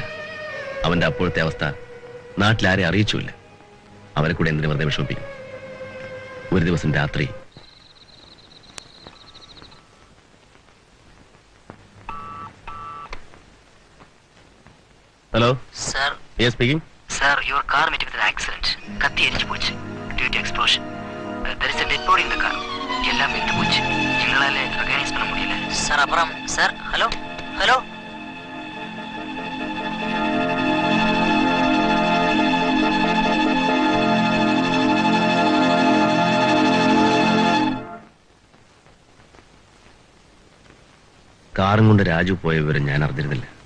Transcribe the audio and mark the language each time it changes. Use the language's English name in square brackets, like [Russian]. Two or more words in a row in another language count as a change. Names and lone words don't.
[Malayalam] അവന്റെ അപ്പോഴത്തെ അവസ്ഥ നാട്ടിലാരെ അറിയിച്ചുമില്ല. അവരെ കൂടെ എന്തിനു വെറുതെ വിഷമിപ്പിക്കും. ഒരു ദിവസം രാത്രി ഹലോ സർ. [English] yes speaking. Sir, your car met with an accident. [Tamil] கத்தி எரிஞ்சு போச்சு. [English] Due to explosion. There is a dead body in the car. [Tamil] எல்லாம் வெந்து போச்சு. எங்களால ரெகனைஸ் பண்ண முடியல. சார் அப்புறம் சார் ஹலோ ஹலோ [Malayalam] കാറും കൊണ്ട് രാജു പോയ വിവരം ഞാൻ അറിഞ്ഞിരുന്നില്ല.